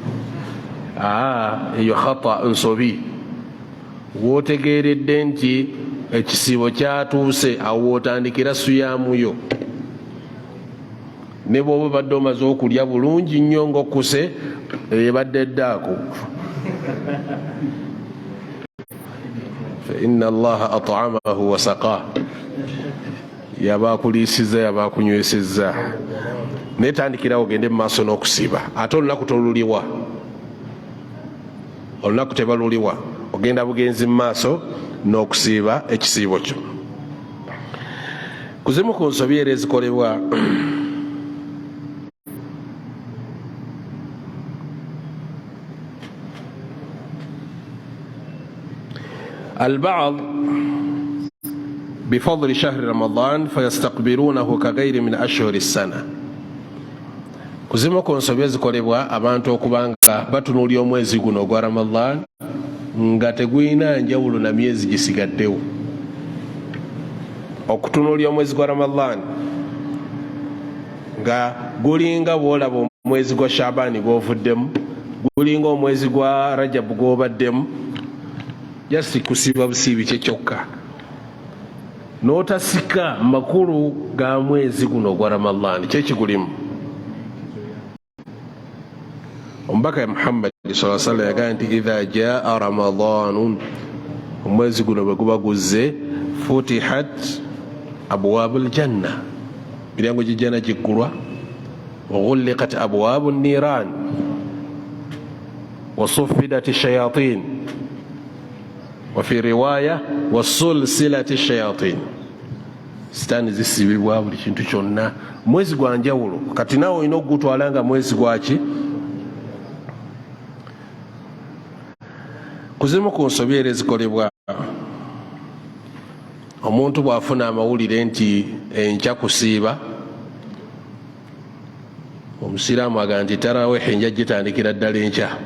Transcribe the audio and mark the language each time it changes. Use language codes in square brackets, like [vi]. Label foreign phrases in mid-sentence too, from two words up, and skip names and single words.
[lg] Eyo khata, nsobi. Wootegeeredde nti ekisiibo kyatuuse, awo wootandikira suyaamuyo. Ne bw'oba badde omaze okulya bulungi nnyo ng'okkuse, ebadde eddaako. [ar] فإن الله أطعمه وسقاه, [lg] yabaakuliisizza yabaakunywesezza. Netandikirawo ogende mu maaso n'okusiiba. Ate olunaku toluliwa, olunaku tebaluliwa, ogenda bugenzi mu maaso n'okusiiba ekisiibo kyo. Kuzimu ku nsobi era ezikolebwa [ar] البعض بفضل شهر رمضان فيستقبلونه كغير من أشهر السنة. [lg] Kuzimu ku nsobi ezikolebwa abantu okubanga batunuulya omwezi guno ogwa Ramadan nga tegulina njawulo na myezi gisigaddewo. Okutunuulya omwezi gwa Ramadan nga gulinga bwolaba omwezi gwa Shaabani gwovuddemu, gulinga omwezi gwa Rajabu gwobaddemu, just kusiba busiibi kye kyokka, n'otasika makulu ga mwezi guno gwa Ramadhan kyekigulimu. Omubaka Muhammad [ar] صلى الله عليه وسلم [lg] yagamba nti [ar] إذا جاء رمضان, [lg] omwezi guno bwe guba guzze, [ar] فتحت أبواب الجنة, [lg] miryango gy'ejjanna giggulwa, [ar] وغلقت أبواب النيران وصفدت الشياطين وفي رواية وسلسلت الشياطين, [lg] sitaani zisibibwa buli kintu kyonna. Mwezi gwa njawulo, kati naawe olina okugutwala nga mwezi gwaki. Kuzimu ku nsobi era ezikolebwa omuntu bw'afuna amawulire nti enkya kusiiba, omusiraamu agamba nti tarawehe enja gitandikira ddala enkya.